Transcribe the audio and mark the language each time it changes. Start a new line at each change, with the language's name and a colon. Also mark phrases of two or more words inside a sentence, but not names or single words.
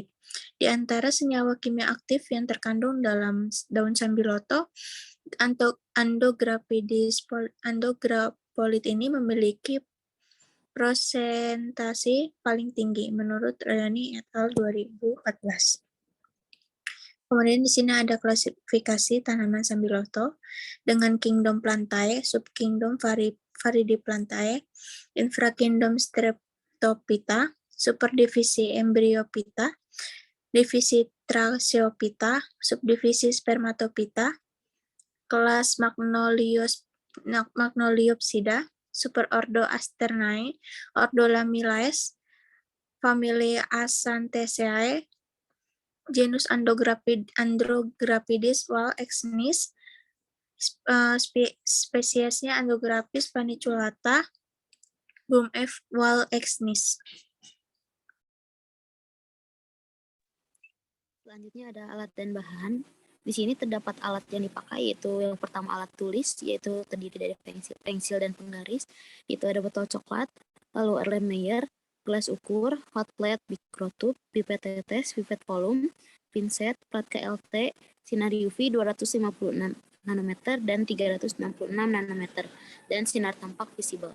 Indonesian: Di antara senyawa kimia aktif yang terkandung dalam daun sambiloto, andrographolid ini memiliki prosentase paling tinggi menurut Rayani et al. 2014. Kemudian di sini ada klasifikasi tanaman sambiloto dengan kingdom Plantae, subkingdom Viridiplantae, infrakingdom Streptophyta, superdivisi Embryophyta, divisi Tracheophyta, subdivisi Spermatophyta, kelas Magnoliopsida, superordo Asternae, ordo Lamilaes, familia Acanthaceae, genus Andrographides wall exnis, spesiesnya Andrographis paniculata, Boom F. wall exnis. Selanjutnya ada alat dan bahan. Di sini terdapat alat yang dipakai, yaitu yang pertama alat tulis, yaitu terdiri dari pensil dan penggaris. Itu ada botol coklat, lalu Erlenmeyer, gelas ukur,
English: hot plate,
Indonesian: mikrotube, pipet tetes, pipet volum, pinset, plat KLT, sinar UV 256 nanometer dan 366 nanometer, dan sinar tampak visible.